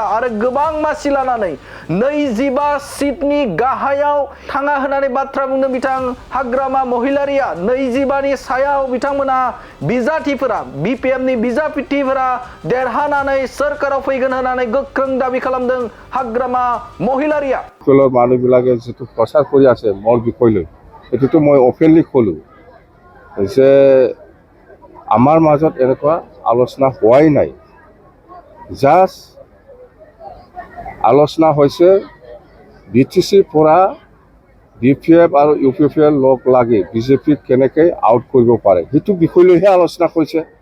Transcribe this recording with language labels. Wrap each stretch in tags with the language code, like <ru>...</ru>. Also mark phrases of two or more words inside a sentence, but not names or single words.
<brx>आरो गोबां मासि लानानै 25 सिटनि गाहायाव थाङा होननानै बाथ्रा बुंदों बिथां हाग्रामा महिलारिया। 25नि सायाव बिथांमोना बिजाथिफोरा बिपिएफनि बिजाथिफोरा देरहानानै सोरखाराव फैगोन होननानै गोख्रों दाबि खालामदों हाग्रामा महिलारिया।</brx> <as>মানুহবিলাকে যিটো প্ৰচাৰ কৰি আছে মোৰ বিষয়লৈ এইটোতো মই অপেনলি ক'লোঁ যে আমাৰ মাজত এনেকুৱা আলোচনা হোৱাই নাই, জাষ্ট আলোচনা হৈছে BTCৰ পৰা BPF আৰু UPPL লগ লাগি বিজেপিক কেনেকৈ আউট কৰিব পাৰে সেইটো বিষয় লৈহে আলোচনা হৈছে।</as>